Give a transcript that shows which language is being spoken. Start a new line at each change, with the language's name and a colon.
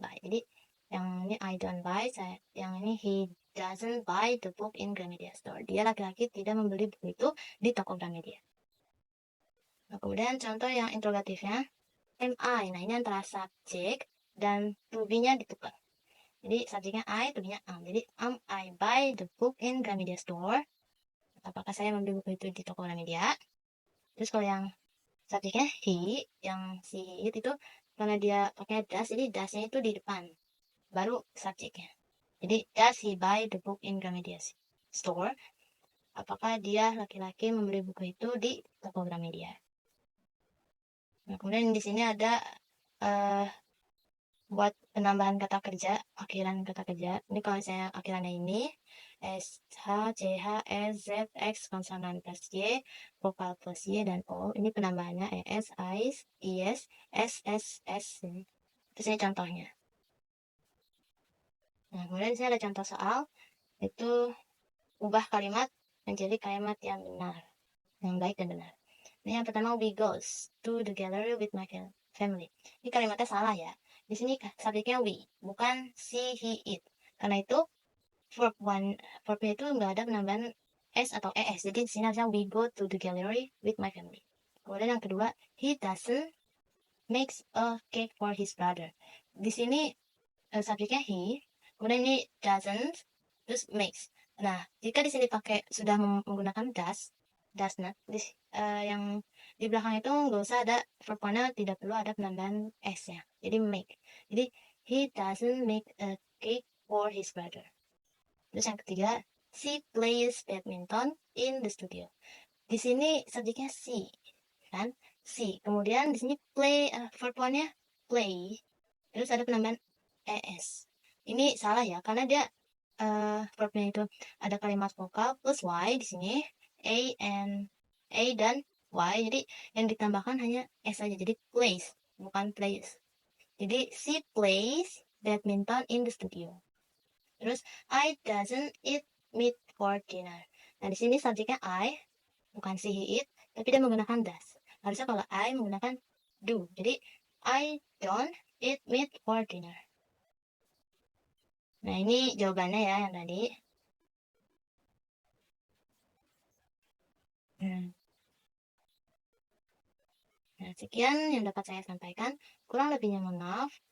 Indonesian: Jadi yang ini
English: I don't buy,
Indonesian: yang ini
English: he doesn't buy the book in Gramedia store.
Indonesian: Dia laki-laki tidak membeli buku itu di toko Gramedia. Nah, kemudian contoh yang interrogatifnya,
English: am I.
Indonesian: Nah, ini antara subjek dan to be-nya ditukar. Jadi subjeknya I, to be-nya am.
English: Jadi am I buy the book in Gramedia store?
Indonesian: Apakah saya membeli buku itu di toko Gramedia? Terus kalau yang subjeknya he, yang si it itu karena dia pakai does, jadi does-nya itu di depan. Baru subjeknya.
English: Jadi does he buy the book in Gramedia store?
Indonesian: Apakah dia laki-laki membeli buku itu di toko Gramedia? Nah, kemudian di sini ada buat penambahan kata kerja, akhiran kata kerja. Ini kalau misalnya akhirannya ini S, H, C, H, S, Z, X, konsonan plus Y, vokal plus Y, dan O. Ini penambahannya ES, AIS, IS, S, S, S. Terus ini contohnya. Nah, kemudian di sini ada contoh soal, itu ubah kalimat menjadi kalimat yang benar, yang baik dan benar. Ini yang pertama,
English: we goes to the gallery with my family.
Indonesian: Ini kalimatnya salah ya. Di sini subjeknya we, bukan she, he, it. Karena itu verbnya itu nggak ada penambahan s atau es. Jadi di sini harusnya
English: we go to the gallery with my family.
Indonesian: Kemudian yang kedua,
English: he doesn't makes a cake for his brother.
Indonesian: Di sini subjeknya he, kemudian ini doesn't, terus makes. Nah, jika di sini pakai sudah menggunakan does not, yang di belakang itu nggak usah ada verb one, tidak perlu ada penambahan s ya. Jadi make.
English: Jadi he doesn't make a cake for his brother.
Indonesian: Terus yang ketiga,
English: she plays badminton in the studio.
Indonesian: Di sini subjeknya see, kan? See. Kemudian di sini play, verb one-nya play. Terus ada penambahan es. Ini salah ya, karena dia verbnya itu ada kalimat vokal plus y di sini, a dan y. Jadi yang ditambahkan hanya s saja. Jadi plays, bukan plays.
English: Jadi she plays badminton in the studio. Terus I doesn't eat meat for dinner.
Indonesian: Nah, di sini subjeknya I, bukan she he eat, tapi dia menggunakan does. Harusnya kalau
English: I menggunakan do. Jadi I don't eat meat for dinner.
Indonesian: Nah, ini jawabannya ya yang tadi. Nah, sekian yang dapat saya sampaikan. Kurang lebihnya mohon maaf.